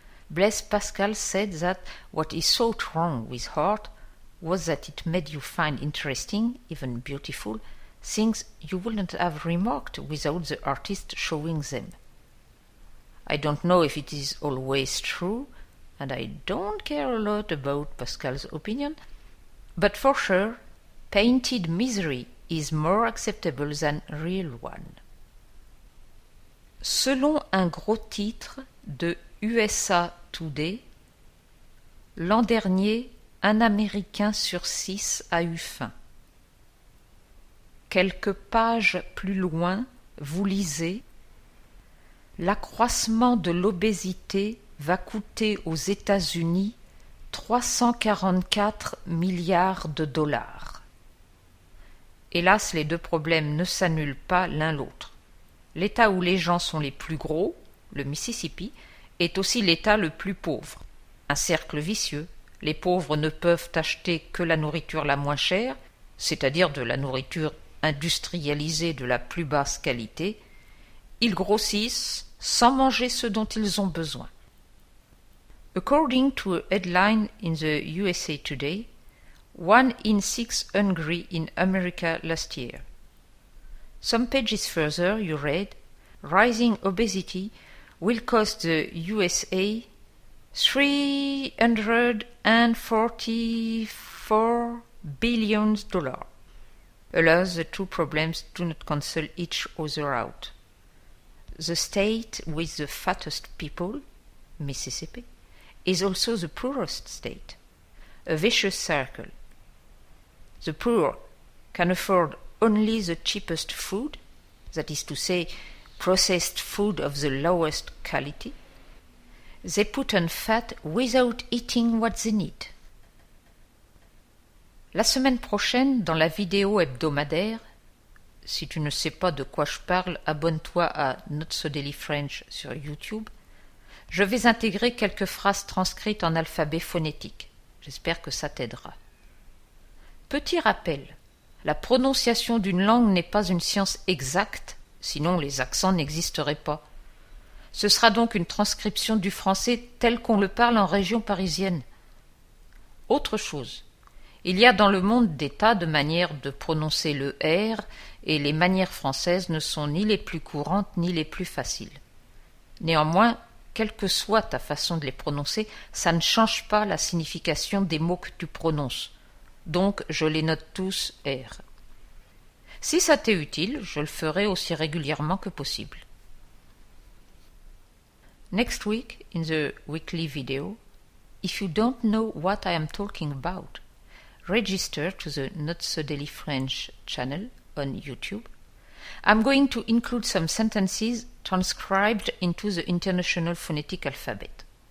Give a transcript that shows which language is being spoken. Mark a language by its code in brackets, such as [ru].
[en] Blaise Pascal said that what he thought wrong with art was that it made you find interesting, even beautiful, things you wouldn't have remarked without the artist showing them. I don't know if it is always true, and I don't care a lot about Pascal's opinion, but for sure, painted misery is more acceptable than real one. [fr] Selon un gros titre de USA Today, l'an dernier, un Américain sur 6 a eu faim. Quelques pages plus loin, vous lisez « L'accroissement de l'obésité va coûter aux États-Unis 344 milliards de dollars. » Hélas, les deux problèmes ne s'annulent pas l'un l'autre. L'État où les gens sont les plus gros, le Mississippi, est aussi l'État le plus pauvre. Un cercle vicieux. Les pauvres ne peuvent acheter que la nourriture la moins chère, c'est-à-dire de la nourriture industrialisés de la plus basse qualité, ils grossissent sans manger ce dont ils ont besoin. [en] According to a headline in the USA Today, 1 in 6 hungry in America last year. Some pages further you read, rising obesity will cost the USA $344 billion. Alas, the two problems do not cancel each other out. The state with the fattest people, Mississippi, is also the poorest state, a vicious circle. The poor can afford only the cheapest food, that is to say, processed food of the lowest quality. They put on fat without eating what they need. [fr] La semaine prochaine, dans la vidéo hebdomadaire, si tu ne sais pas de quoi je parle, abonne-toi à Not So Daily French sur YouTube, je vais intégrer quelques phrases transcrites en alphabet phonétique. J'espère que ça t'aidera. Petit rappel, la prononciation d'une langue n'est pas une science exacte, sinon les accents n'existeraient pas. Ce sera donc une transcription du français tel qu'on le parle en région parisienne. Autre chose. Il y a dans le monde des tas de manières de prononcer le R et les manières françaises ne sont ni les plus courantes ni les plus faciles. Néanmoins, quelle que soit ta façon de les prononcer, ça ne change pas la signification des mots que tu prononces. Donc, je les note tous R. Si ça t'est utile, je le ferai aussi régulièrement que possible. [en] Next week, in the weekly video, if you don't know what I am talking about, register to the Not So Daily French channel on YouTube I'm going to include some sentences transcribed into the International Phonetic Alphabet.